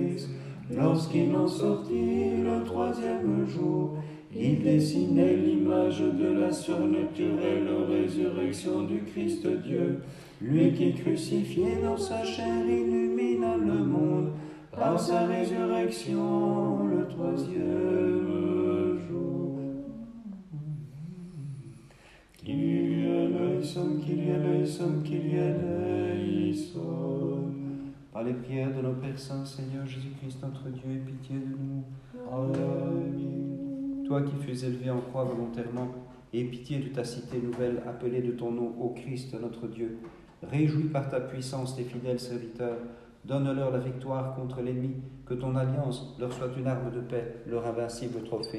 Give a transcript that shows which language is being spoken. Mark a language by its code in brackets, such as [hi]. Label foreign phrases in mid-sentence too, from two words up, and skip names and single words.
[fr] Lorsqu'il en sortit le 3e jour, Il dessinait l'image de la surnaturelle résurrection du Christ Dieu, lui qui crucifié dans sa chair illumina le monde par sa résurrection le troisième jour. [el] Κύριε ἐλέησον, Κύριε ἐλέησον, Κύριε ἐλέησον. [fr] Par les prières de nos Pères Saints, Seigneur Jésus-Christ, notre Dieu, aie pitié de nous. Amen. Toi qui fus élevé en croix volontairement, aie pitié de ta cité nouvelle, appelée de ton nom, ô Christ notre Dieu. Réjouis par ta puissance tes fidèles serviteurs. Donne-leur la victoire contre l'ennemi, que ton alliance leur soit une arme de paix, leur invincible trophée.